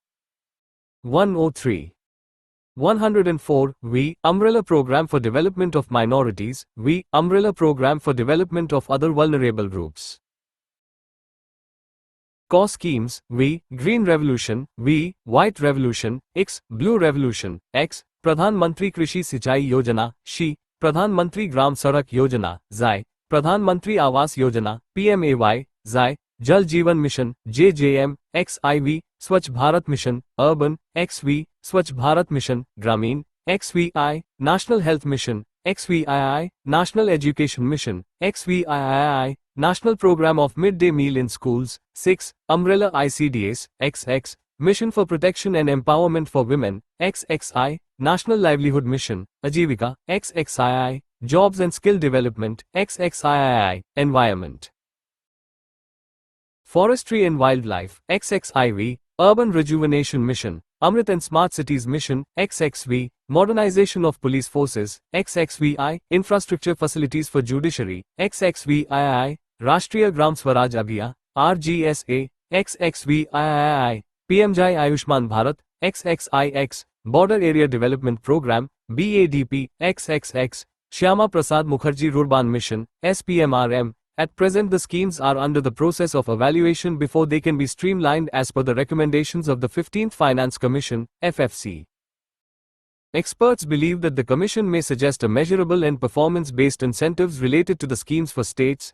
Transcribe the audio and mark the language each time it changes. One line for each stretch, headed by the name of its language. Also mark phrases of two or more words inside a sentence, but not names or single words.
English: 103. 104. V. Umbrella Program for Development of Minorities, V. Umbrella Program for Development of Other Vulnerable Groups. Core schemes: V. Green Revolution, V. White Revolution, X. Blue Revolution, X. Pradhan Mantri Krishi Sinchai Yojana, SHI. Pradhan Mantri Gram Sadak Yojana, XY. Pradhan Mantri Awas Yojana, PMAY, XY. Jal Jeevan Mission, JJM, XIV. Swachh Bharat Mission, Urban, XV. Swachh Bharat Mission, Gramin, XVI. National Health Mission, XVII. National Education Mission, XVII. National Program of Midday Meal in Schools, 6. Umbrella ICDS, XX. Mission for Protection and Empowerment for Women, XXI. National Livelihood Mission, Ajivika, XXII. Jobs and Skill Development, XXII. Environment, Forestry and Wildlife, XXIV. Urban Rejuvenation Mission, Amrit and Smart Cities Mission, XXV. Modernization of Police Forces, XXVI. Infrastructure Facilities for Judiciary, XXVII. Rashtriya Gram Swaraj Abhiyan, RGSA, XXVII. PMJai Ayushman Bharat, XXIX. Border Area Development Program, BADP, XXX. Shyama Prasad Mukherjee Rurban Mission, SPMRM. At present the schemes are under the process of evaluation before they can be streamlined as per the recommendations of the 15th Finance Commission, FFC. Experts believe that the Commission may suggest a measurable and performance-based incentives related to the schemes for states.